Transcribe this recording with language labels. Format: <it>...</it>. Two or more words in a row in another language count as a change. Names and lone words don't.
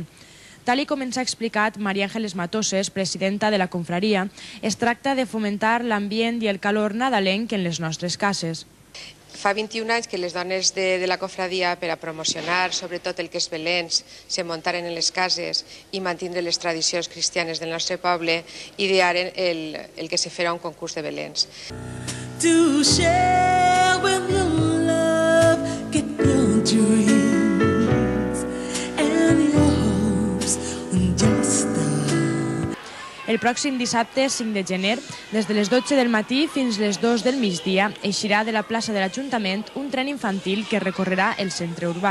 <ca>Tal com ens ha explicat Maria Ángeles Matoses, presidenta de la confraria, es tracta de fomentar l'ambient i el calor nadalenc en les nostres cases. Fa 21 anys que les dones de la cofradia, per a promocionar sobretot el que és Belens, se muntaren en les cases i mantindre les tradicions cristianes del nostre poble, idearen el que se farà un concurs de Belens.</ca> <en>To share with your love, get your dreams and your hopes just</en> <ca>El pròxim dissabte, 5 de gener, des de les 12 del matí fins les 2 del migdia, eixirà de la plaça de l'Ajuntament un tren infantil que recorrerà el centre urbà.</ca>